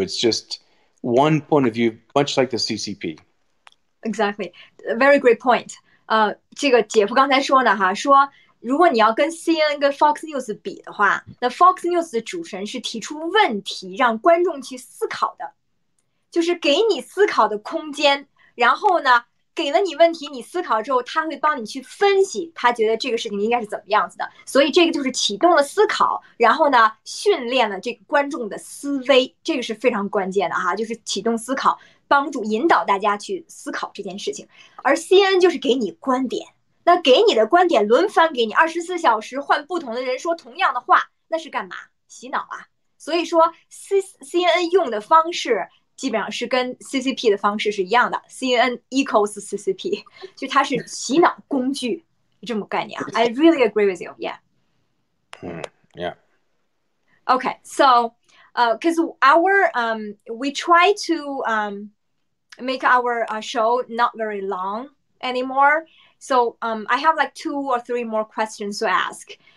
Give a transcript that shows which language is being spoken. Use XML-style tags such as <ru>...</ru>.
<en>It's just one point of view, much like the CCP. Exactly, very great point.</en> <zh>这个姐夫刚才说呢，说如果你要跟 CNN 跟 Fox News 比的话，那 Fox News 的主持人是提出问题，让观众去思考的，就是给你思考的空间，然后呢，给了你问题，你思考之后，他会帮你去分析，他觉得这个事情应该是怎么样子的，所以这个就是启动了思考，然后呢，训练了这个观众的思维，这个是非常关键的就是启动思考，帮助引导大家去思考这件事情。而 CNN 就是给你观点，那给你的观点轮番给你，24小时换不同的人说同样的话，那是干嘛？洗脑啊！所以说 CNN 用的方式基本上是跟 CCP 的方式是一样的 ，</zh> <en>CNN equals CCP，</en> <zh>就它是洗脑工具这么概念啊。</zh> <en>I really agree with you, yeah. Yeah. Okay, so because we try to make our show not very long anymore. So I have like 2 or 3 more questions to ask.</en>